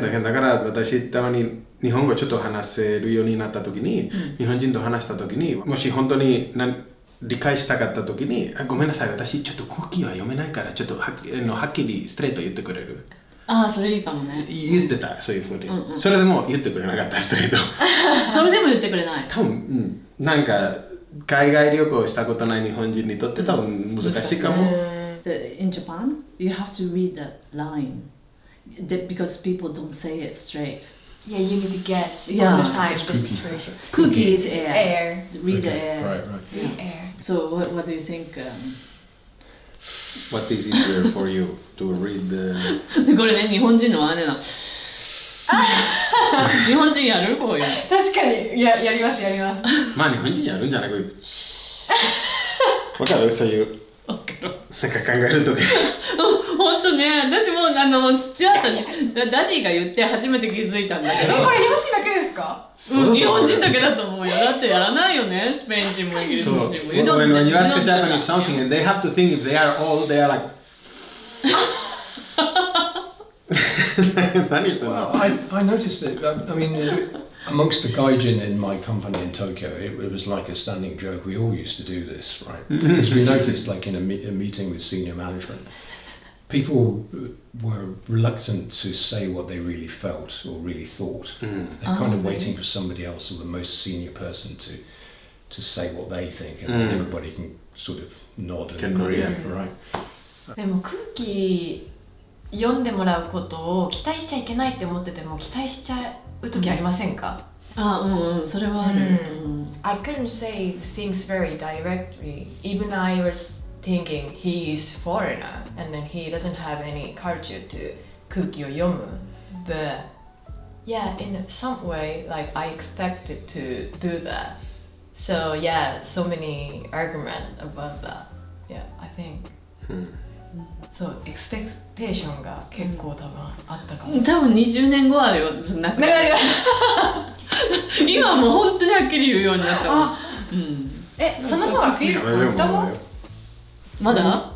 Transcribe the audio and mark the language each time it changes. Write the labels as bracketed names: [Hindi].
[Japanese] だから私たまに日本語ちょっと話せるようになった時に、日本人と話した時にもし本当に理解したかった時にごめんなさい私ちょっと空気は読めないからちょっとはっきりストレート言ってくれる？それいいかもね。言ってたそういうふうに、それでも言ってくれなかったストレートそれでも言ってくれない多分、なんか海外旅行したことない日本人にとって多分難しいかも。 [English] In Japan, you have to read the line because people don't say it straight. Yeah, you need to guess all the time the situation. Cookie is air. Read the air. Right. Read air. So what do you think? What is easier for you to read the... [Japanese] これね、日本人のあれな。日本人やるこういうの。確かにやりますまあ日本人やるんじゃないか。わかるそういうなんか考えるとき本当ね、私もスチュアートにダディが言って初めて気づいたんだけど。これ日本人だけですか？日本人だけだと思うよ。だってやらないよね、スペイン人もイギリス人も。 [English] When you ask a Japanese something and they have to think if they are old, they are like Well, I noticed it. I mean, amongst the gaijin in my company in Tokyo, it was like a standing joke. We all used to do this, right? Because we noticed, like in a meeting with senior management, people were reluctant to say what they really felt or really thought. They're kind of waiting for somebody else or the most senior person to say what they think, and then everybody can sort of nod and agree, right? [Japanese] でも空気読んでもらうことを期待しちゃいけないって思ってても期待しちゃう時ありませんか？それはある。 [English] I couldn't say things very directly. Even I was thinking he is foreigner and then he doesn't have any culture to [Japanese] 空気を読む. [English] But yeah, in some way, like I expected to do that. So yeah, so many arguments about that. Yeah, I think. [Japanese] そうエクスペクテーションが結構多分あったかも。多分20年後はなくなる。今はもう本当にはっきり言うようになったもん。その方がフィール簡単？まだ？